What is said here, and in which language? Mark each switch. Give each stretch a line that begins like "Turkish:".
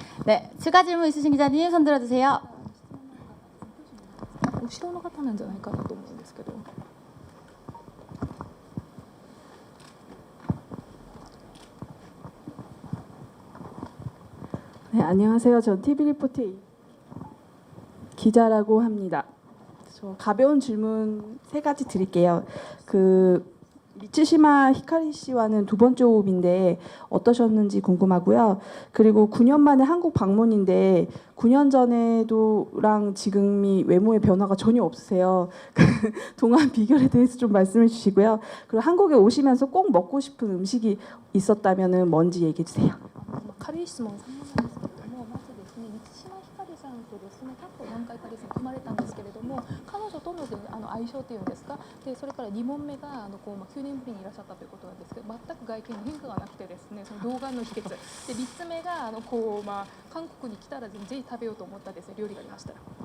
Korean: 네, 추가 질문 있으신 기자님 손 들어주세요.
Japanese: 後ろの方なんじゃないかなと思うんですけど。
Korean: 네, 안녕하세요. 전 TV 리포트 기자라고 합니다. 저 가벼운 질문 세 가지 드릴게요. 그 미츠시마 히카리 씨와는 두 번째 호흡인데 어떠셨는지 궁금하고요. 그리고 9년 만에 한국 방문인데 9년 전에도랑 지금이 외모의 변화가 전혀 없으세요. 동안 비결에 대해서 좀 말씀해 주시고요. 그리고 한국에 오시면서 꼭 먹고 싶은 음식이 있었다면은 뭔지 얘기해 주세요.
Japanese: 軽い質問3問なんですけれども、まずですね、満島ひかりさんとですね、過去何回かですね、組まれたんですけれども、彼女との相性というんですか、でそれから2問目が9年ぶりにいらっしゃったということなんですけど、全く外見に変化がなくてですね、その動画の秘訣で3つ目が韓国に来たらぜひ食べようと思ったですね、料理がありましたら。